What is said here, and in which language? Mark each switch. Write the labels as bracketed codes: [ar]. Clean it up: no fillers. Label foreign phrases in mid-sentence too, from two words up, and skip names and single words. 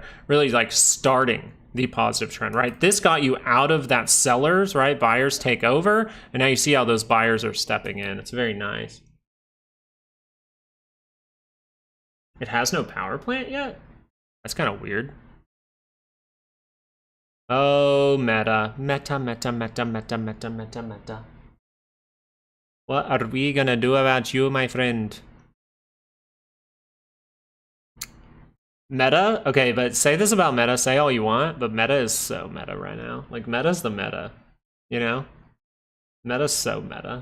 [en] Really like starting the positive trend, right? This got you out of that sellers, right? Buyers take over, and now you see how those buyers are stepping in. It's very nice. It has no power plant yet? That's kind of weird. Oh, meta. Meta, meta, meta, meta, meta, meta, meta. What are we gonna do about you, my friend? Meta? Okay, but say this about Meta, say all you want, but Meta is so meta right now. Like, Meta's the meta, you know? Meta's so meta.